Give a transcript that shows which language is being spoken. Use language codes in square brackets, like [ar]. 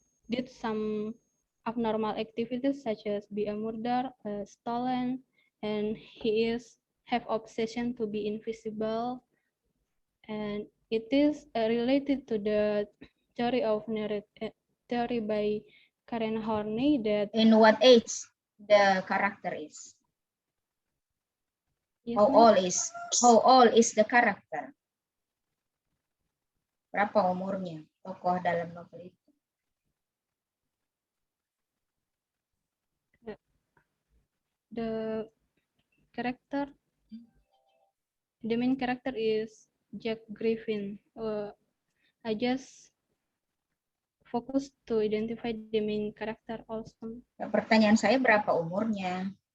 [en] did some abnormal activities such as be a murder, stolen, and he is have obsession to be invisible, and it is related to the theory of theory by Karen Horney that In what age the character is? yes, How old is the character? [id] Berapa umurnya tokoh dalam novel itu? [en] the main character is Jack Griffin. I just focus to identify the main character also. [id] Pertanyaan saya berapa umurnya?